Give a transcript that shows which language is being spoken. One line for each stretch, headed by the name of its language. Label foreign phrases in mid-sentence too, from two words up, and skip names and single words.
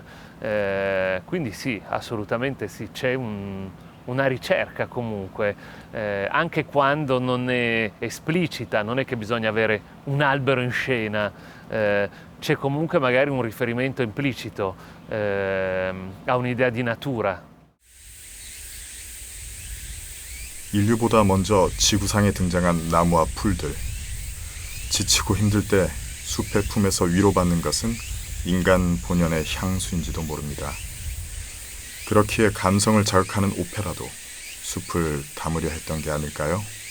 Italian: Quindi sì, assolutamente sì, c'è una ricerca comunque, anche quando non è esplicita, non è che bisogna avere un albero in scena, c'è comunque magari un riferimento implicito a un'idea di natura.
Korean: 인류보다 먼저 지구상에 등장한 나무와 풀들. 지치고 힘들 때 숲의 품에서 위로받는 것은 인간 본연의 향수인지도 모릅니다. 그렇기에 감성을 자극하는 오페라도 숲을 담으려 했던 게 아닐까요?